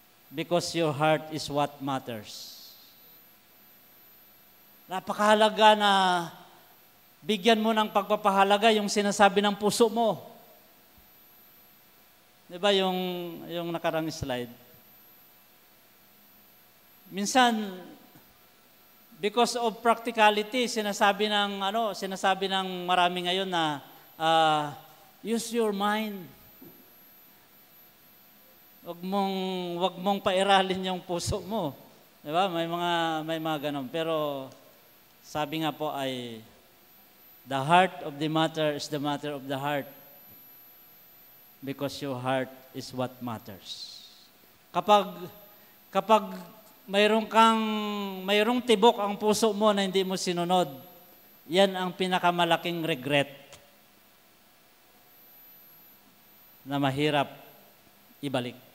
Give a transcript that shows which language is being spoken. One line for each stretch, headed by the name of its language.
English: Because your heart is what matters.
Filipino: Napakahalaga na bigyan mo ng pagpapahalaga yung sinasabi ng puso mo. Di ba yung nakarang slide? Minsan,
English: because of practicality,
Filipino: sinasabi ng marami ngayon na
English: use your mind.
Filipino: Wag mong pairalin yung puso mo. 'Di ba? May mga ganun. Pero sabi nga po ay
English: the heart of the matter is the matter of the heart. Because your heart is what matters.
Filipino: Kapag mayroong tibok ang puso mo na hindi mo sinunod, yan ang pinakamalaking regret na mahirap ibalik.